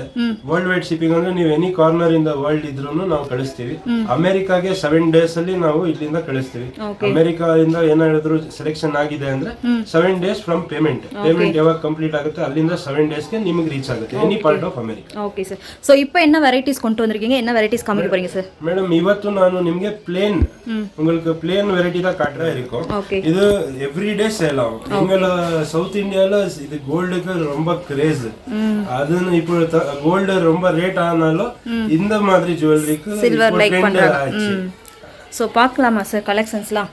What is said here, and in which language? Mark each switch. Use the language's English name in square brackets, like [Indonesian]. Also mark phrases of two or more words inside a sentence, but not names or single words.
[English] world wide shipping [Kannada] ಅಂದ್ರೆ ನೀವು [English] any corner [Kannada] ಇಂದ ವರ್ಲ್ಡ್ ಇದ್ರೂ ನಾವು ಕಳಿಸ್ತೀವಿ. ಅಮೆರಿಕಾಗೆ [English] 7 days [Kannada] ಅಲ್ಲಿ ನಾವು ಇಲ್ಲಿಂದ ಕಳಿಸ್ತೀವಿ. ಅಮೆರಿಕಾದಿಂದ ಏನಾದ್ರು ಸೆಲೆಕ್ಷನ್ ಆಗಿದೆ ಅಂದ್ರೆ [English] 7 days from payment [Kannada] ಯಾವಾಗ ಕಂಪ್ಲೀಟ್ ಆಗುತ್ತೆ ಅಲ್ಲಿಂದ [English] 7 days [Kannada] ಗೆ ನಿಮಗೆ ರೀಚ್ ಆಗುತ್ತೆ [English] any part of America. [Kannada] ಓಕೆ ಸರ್. [Tamil] ಸೋ இப்போ என்ன வெரைட்டிஸ் கொண்டு வந்திருக்கீங்க, என்ன வெரைட்டிஸ் காமிக்க போறீங்க சார்? மேடம் [Kannada] ಇವತ್ತು ನಾನು ನಿಮಗೆ ಪ್ಲೇನ್ [Tamil] உங்களுக்கு ಪ್ಲೇನ್ வெரைட்டி தான் காட்டுறேன் இருக்கும். இது எவ்ரிடே சேல் ஆகும். எங்கள சவுத் இந்தியால இது கோல்டுக்கு ரொம்ப கிரேஸ். அதுன்னு இப்போ கோல்டு ரொம்ப ரேட் ஆனாலும் இந்த மாதிரி ஜுவல்லரிக்கு சில்வர் லைக் பண்றாங்க. சோ பார்க்கலாமா சார் கலெக்ஷன்ஸ்லாம்?